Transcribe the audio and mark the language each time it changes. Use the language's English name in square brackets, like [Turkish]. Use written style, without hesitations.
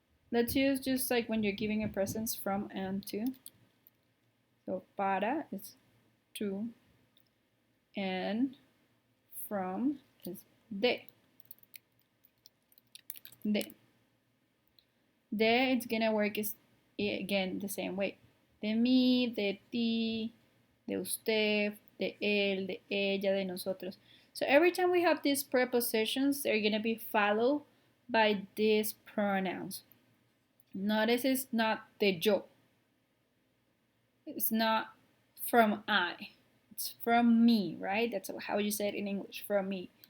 [English] Let's use just like when you're giving a present from and to. So, para is to, and from is de. De. De, it's gonna work is again the same way. [Spanish] De mí, de ti, de usted, de él, de ella, de nosotros. [English] So every time we have these prepositions, they're gonna be followed by these pronouns. Notice it's not de yo. It's not from I. It's from me, right? That's how you say it in English, from me.